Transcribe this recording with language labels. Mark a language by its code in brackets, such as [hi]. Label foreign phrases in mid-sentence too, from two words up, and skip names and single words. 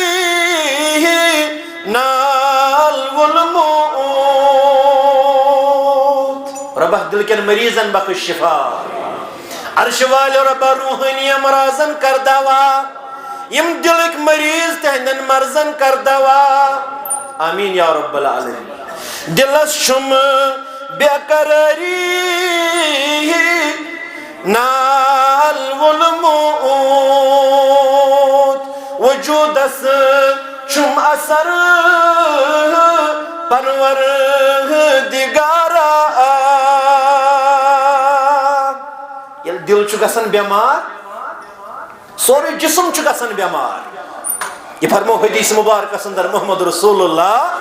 [ks] نال وولمُت ربہ دل کٮ۪ن مریضن بخش شفا عرش والو ربہ روحانی امراضن کر دوا یم دلک مریض تہندن مرضن کر دوا [ar] آمین یا رب العالمین [ks] دلس چھُم بے قراری نال وولمُت وجودس چھُم اثر پروردگارا یل دل چھُ گژھان بیمار سورُے جسم چھُ گژھان بیمار یہ فرمو حدیث مبارکس اندر محمد رسول اللہ